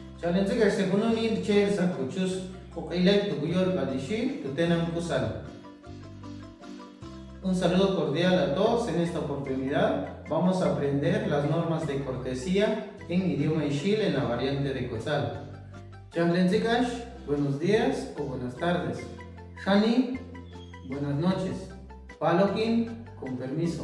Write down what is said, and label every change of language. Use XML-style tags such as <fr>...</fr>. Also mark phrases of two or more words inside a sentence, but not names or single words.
<ixl>Chalentsika sekununi chel sakuchus okailay tuguyor badishi tutenam kusal.</ixl> <es>Un saludo cordial a todos. En esta oportunidad vamos a aprender las normas de cortesía en idioma Ixil en la variante de Quetzal. Chalentsikash, buenos días o buenas tardes. Shani, buenas noches. Palokin, con permiso.</es>